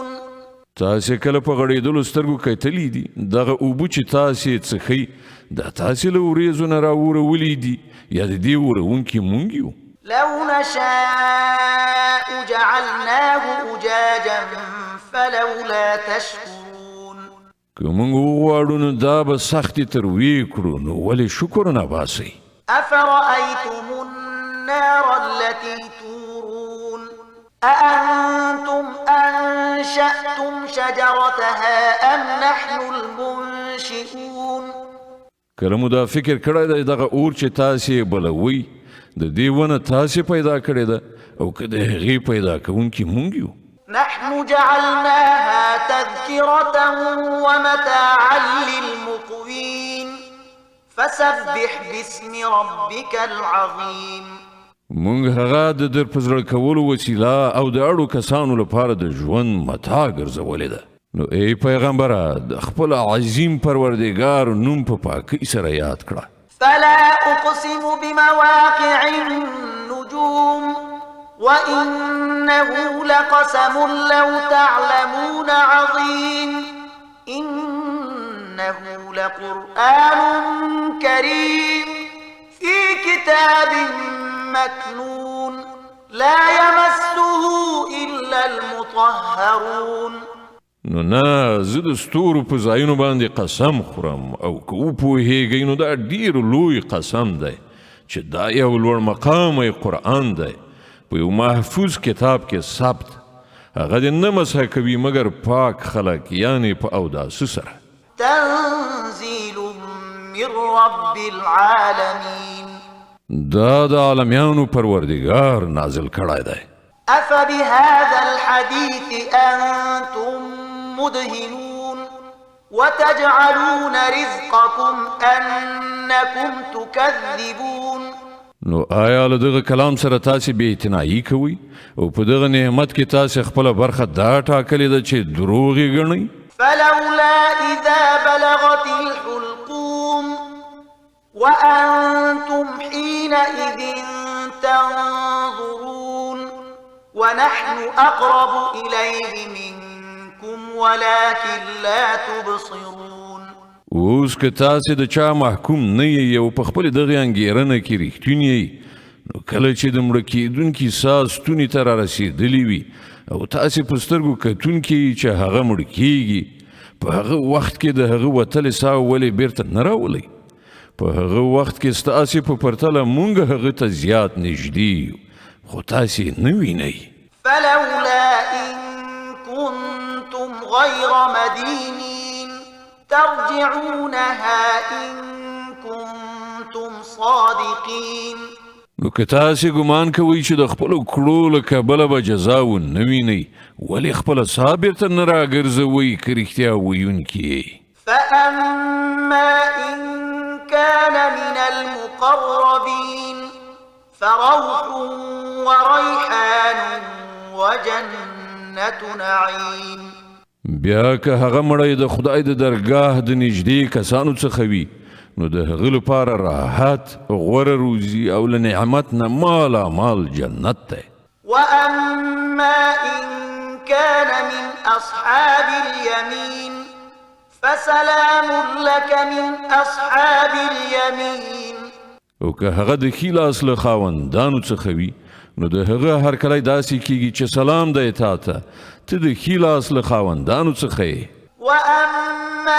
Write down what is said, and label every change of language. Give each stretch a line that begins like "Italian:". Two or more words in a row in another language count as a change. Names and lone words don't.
Pashto: تاسې کله په غړېدلو سترګو کتلي دي دغه اوبه چې تاسې څښئ دا تاسې له وریځو نه راورولی دي یا د دې وروونکي موږ یو
Arabic: لو نشاء جعلناه أجاجا فلولا تشكرون
Pashto: که موږ وغواړو نو دا به سختې ترویې کړو نو ولې شکر نه باسئ
Arabic: أفرأيتم النار التي تورون أأنتم أنشأتم شجرتها أم نحن المنشئون
Pashto: کله مو دا فکر کړی دی دغه اور چې تاسې یې بلوئ د دې ونه تاسې پیدا کړې ده او که د هغې پیدا کوونکي موږ یو
Arabic: نحن جعلناها تذكرة ومتاعا للمقوين فسبح باسم ربك العظيم
Pashto: موږ هغه د در په زړه کولو وسیله او د اړو کسانو لپاره د ژوند متاع ګرځولې ده نو ای پیغمبره د خپل عظیم پروردګار نوم په پاکۍ سره یاد کړه
Arabic: فلا أقسم بمواقع النجوم وإنه لقسم لو تعلمون عظيم إنه لقرآن كريم في كتاب مكنون لا يمسه إلا المطهرون
Pashto: نو نه زه د ستورو په ځایونو باندې قسم خورم او که وپوهیږئ نو دا ډیر لوی قسم دی چې دا یو لوړ مقامی قرآن دی په یو محفوظ کتاب کې ثبت هغه دې نه مسح کوي مګر پاک خلک یعنې په اوداسه سره
Arabic: تنزيل من رب العالمين
Pashto: دا د عالمیانو پروردګار نازل کړی دی
Arabic: أفبهذا الحديث أنتم مدهنون وتجعلون رزقكم أنكم تكذبون
Pashto: نو آیا له دغه کلام سره تاسې بې اعتنایي کوئ او په دغه نعمت کې تاسې خپله برخه دا ټاکلې ده چې دروغ یې ګڼئ
Arabic: فلولا إذا بلغت الحلقوم وأنتم حينئذ تنظرون ونحن أقرب إليه منكم ولكن لا تبصرون
Pashto: اوس که تاسې د چا محکوم نه یې او په خپلې دغې انګېرنه کې رښتون یې نو کله چې د مړه کېدونکي ساه ستوني ته رارسېدلي وي او تاسې په سترګو کتونکي چې هغه مړ کېږي په هغه وخت کې د هغه وتلې ساه ولې بیرته نه راولئ په هغه وخت کې ستاسې په پرتله مونږ هغه ته زیات نږدې یو خو تاسې نه وینئ
Arabic: فلولا إن كنتم غير مدينين ترجعونها إن كنتم صادقين
Pashto: نو که تاسې ګمان کوئ چې د خپلو کړو له کبله به جزا ونه وینئ ولې خپله ساه بیرته نه راګرځوئ که رښتیا ویونکي یې
Arabic: فأما إن كان من المقربين فروح وريحان وجنة نعيم
Pashto: بیا که هغه مړی د خدای د درګاه د نږدې کسانو څخه وي نو د هغه لپاره راحت غوره روزي او له نعمت نه مال جنت دی
Arabic: وأما إن كان من أصحاب اليمين فسلام لك من أصحاب اليمين
Pashto: او که هغه د ښي لاس له خاوندانو څخه وي نو د هغه هرکلی داسې کیږي چې سلام دی تا ته ته د ښي لاس له خاوندانو څخه یې